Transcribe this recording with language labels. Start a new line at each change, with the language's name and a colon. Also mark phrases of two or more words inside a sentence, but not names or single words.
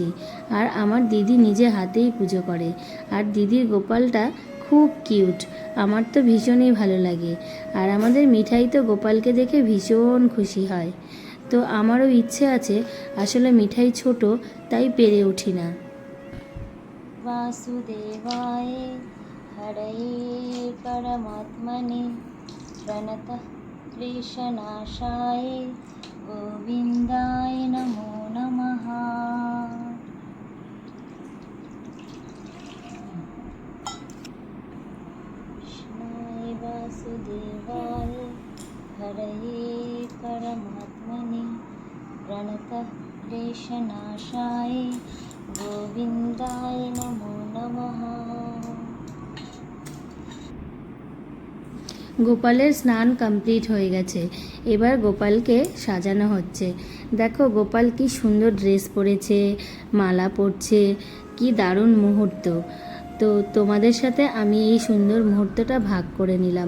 Bangla: আর আমার দিদি নিজে হাতেই পুজো করে। আর দিদির গোপালটা খুব কিউট, আমার তো ভীষণই ভালো লাগে। আর আমাদের মিঠাই তো গোপালকে দেখে ভীষণ খুশি হয়। তো আমারও ইচ্ছে আছে, আসলে মিঠাই ছোট, তাই পেরে উঠি না।
Sanskrit: वासुदेवाय हरये परमात्मने प्रणतः क्लेशनाशाय गोविन्दाय नमो नमः। कृष्णाय वासुदेवाय हरये परमात्मने प्रणतः क्लेशनाशाय गोविन्दाय नमो नमः।
Bangla: গোপালের স্নান কমপ্লিট হয়ে গেছে। এবার গোপালকে সাজানো হচ্ছে। দেখো, গোপাল কি সুন্দর ড্রেস পরেছে, মালা পরছে, কি দারুণ মুহূর্ত। তো তোমাদের সাথে আমি এই সুন্দর মুহূর্তটা ভাগ করে নিলাম।